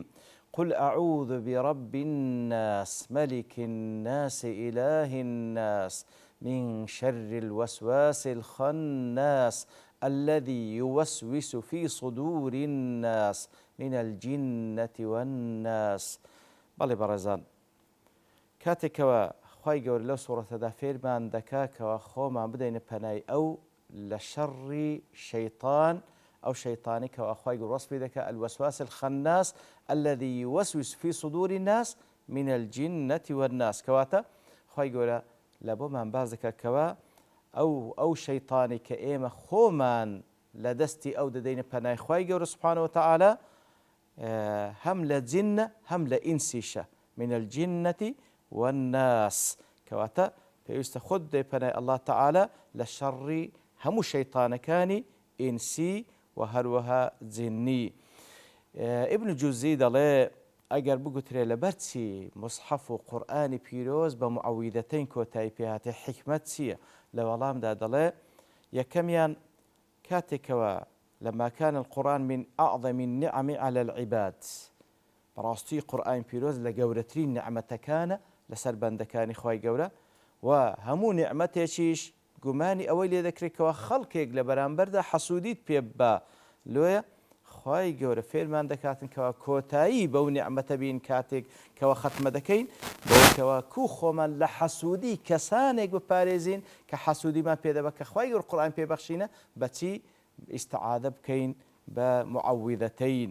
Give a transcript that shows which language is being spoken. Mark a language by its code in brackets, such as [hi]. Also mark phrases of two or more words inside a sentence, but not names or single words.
[ar] قل أعوذ برب الناس ملك الناس إله الناس من شر الوسواس الخناس الذي يوسوس في صدور الناس من الجنة والناس. [ckb] بەڵێ بەڕێزان، کاتێکەوە خوای گەورە لەو سوورەتەدا فێرمان دەکاکەوە خۆمان بدەینە پەنای ئەو لە شەڕی شەیطان، ئەو شەیطانی کەوە خوای گەورە وەسفی دەکات [ar] الوسواس الخناس الذي يوسوس في صدور الناس من الجنة والناس. [ckb] کەواتە خوای گەورە لە بۆمان باز دەکات کەوە ئەو شەیطانی کە ئێمە خۆمان لە دەستی ئەو دەدەینە پەنای خوای گەورە [ar] سبحانه وتعالى [ckb] هەم لە جنە هەم لە ئینسیشە [ar] من الجنة والناس. [ckb] کەواتە پێویستە خۆت بدەی پەنای [ar] الله تعالى [ckb] لە شەڕی هەموو شەیطانەکانی ئینسی و هەروەها جنی. ئیبن جوزی دەڵێ ئەگەر بگوترێ لەبەرچی مصحف و قورئانی پیرۆز بە معەویدەتەین کۆتایی پێهاتێ حیکمەت چییە؟ لە وەڵامدا دەڵێ یەکەمیان کاتێکەوە [ar] لما كان القرآن من أعظم النعم على العباد، [ckb] بەڕاستی قورئانی پیرۆز لە گەورەترین نعمەتەکانە لەسەر بەندەکانی خوای گەورە و هەموو نعمەتێکیش گومانی ئەوەی لێ دەکرێتەوە خەڵکێک لە بەرامبەردا حەسوودیت پێ بە لۆیە خوای گەورە فێرمان دەکاتن کەوە کۆتایی بەو نعمەتە بین کاتێک کەوە ختمە دەکەین بەوەکەوە کوو خۆمان لە حەسوودی کەسانێک بپارێزین کە حەسوودیمان پێدەبە کە خوای گەورە قورئان پێبەخشینە بەچی استعاذە بکەین بە معەویدەتەین.